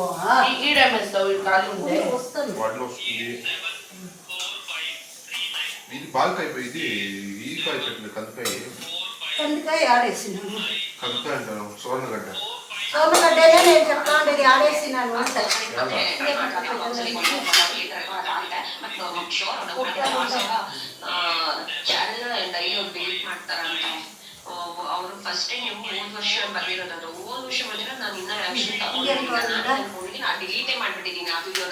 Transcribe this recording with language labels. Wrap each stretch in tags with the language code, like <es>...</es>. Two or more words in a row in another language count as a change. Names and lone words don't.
<te>ఈడేమేస్తావు ఖాళీ ఉంటే? వస్తాను. ఇది బాల్కాయ ఇది ఈ కాయ చెట్లు కందికాయ. కందికాయ ఆడేసినాను. కందికాయ అంటాను, సోనగడ్డ. సోనగడ్డనే నేను చెప్తా ఉండేది ఆడేసినాను అంటే.</te> <kn>ಅವರು</kn> <en>first time</en> <kn>ಹೋದ ವರ್ಷ ಬರ್ದಿರೋದು. ಹೋದ ವರ್ಷ ಬಂದಿರೋ ನಾನು ಇನ್ನ ಆಕ್ಷನ್ ತಗೊಂಡಿದ್ದೀನಿ. ನಾನು ಡಿಲೀಟೇ ಮಾಡ್ಬಿಟ್ಟಿದ್ದೀನಿ ಆ ವಿಡಿಯೋನ.</kn>